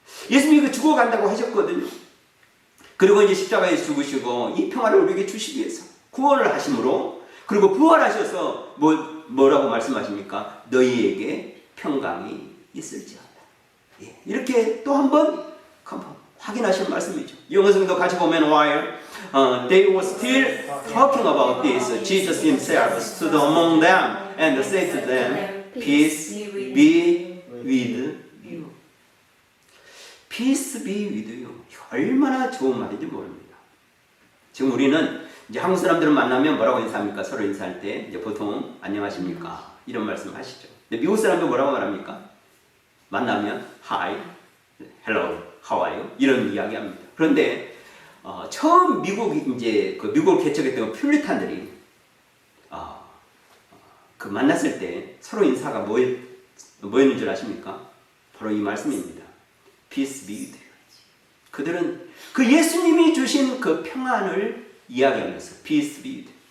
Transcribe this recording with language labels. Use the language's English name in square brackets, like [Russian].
[Korean] 예수님이 죽어간다고 하셨거든요. 그리고 이제 십자가에 죽으시고 이 평화를 우리에게 주시기 위해서 구원을 하심으로, 그리고 부활하셔서 뭐라고 말씀하십니까? 너희에게 평강이 있을지어다. 예, 이렇게 또 한번 확인하신 말씀이죠. 영어 성도 같이 보면 [English] while they were still talking about this, Jesus himself stood among them and said to them, Peace be with you. Peace be with you. [Korean] 얼마나 좋은 말인지 모릅니다. 지금 우리는 이제 한국 사람들을 만나면 뭐라고 인사합니까? 서로 인사할 때 이제 보통 안녕하십니까? 이런 말씀 하시죠. 근데 미국 사람들 뭐라고 말합니까? 만나면 [English] Hi, Hello, How are you? [Korean] 이런 이야기 합니다. 그런데 처음 미국을 개척했던 퓰리탄들이 그 만났을 때 서로 인사가 뭐였는 줄 아십니까? 바로 이 말씀입니다. [English] Peace be with you. [Korean] 그들은 그 예수님이 주신 그 평안을 이야기하면서 [English] Peace be with you.